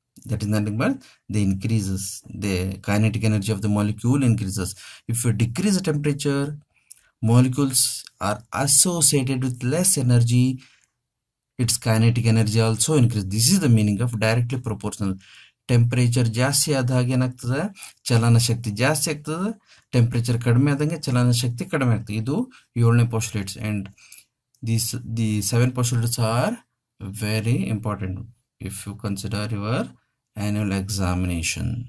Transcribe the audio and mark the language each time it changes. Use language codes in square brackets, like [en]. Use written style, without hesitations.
[en] That is nothing but the kinetic energy of the molecule increases. If you decrease the temperature, molecules are associated with less energy, its kinetic energy also increases. This is the meaning of directly proportional. [kn] Temperature ಜಾಸ್ತಿ ಆದಾಗ ಏನಾಗ್ತದೆ, ಚಲನ ಶಕ್ತಿ ಜಾಸ್ತಿ ಆಗ್ತದೆ. Temperature ಕಡಿಮೆ ಆದಂಗೆ ಚಲನ ಶಕ್ತಿ ಕಡಿಮೆ ಆಗ್ತದೆ. ಇದು 7ನೇ postulates. [en] And the 7 postulates are very important if you consider your annual examination.